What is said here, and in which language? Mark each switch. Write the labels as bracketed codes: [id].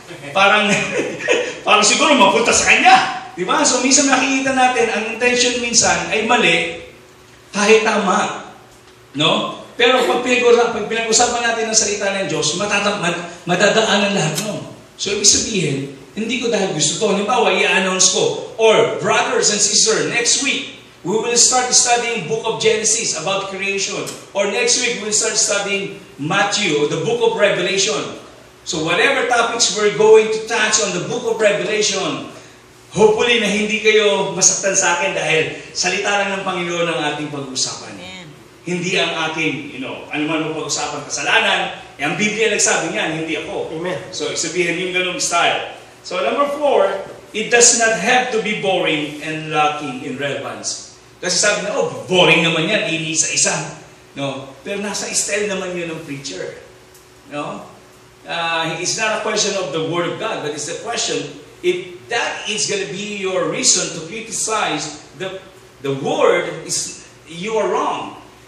[tl] Parang siguro mapunta sa kanya. Diba? So, minsan nakikita natin, ang intention minsan ay mali, kahit tama. No? Pero pag pinag-usapan natin ang salita ng Diyos, madadaanan lahat nun. So, ibig sabihin, hindi ko dahil gusto to. Halimbawa, i-announce ko, [en] or brothers and sisters, next week, we will start studying book of Genesis about creation. Or next week, we'll start studying Matthew, or the book of Revelation. So whatever topics we're going to touch on the book of Revelation, hopefully [tl] na hindi kayo masaktan sa akin dahil salita lang ng Panginoon ang ating pag-uusapan. Hindi ang ating, ano man mo pag-usapan, kasalanan. Ang Biblia nagsabi niyan, hindi ako. Amen. So sabihin yung ganung style. [en] So number 4, it does not have to be boring and lacking in relevance. [tl] Kasi sabi na, boring naman yan, isa-isa. No? Pero nasa style naman yun ng preacher. No? [en] It's not a question of the Word of God, but it's a question, if that is going to be your reason to criticize the Word, you are wrong.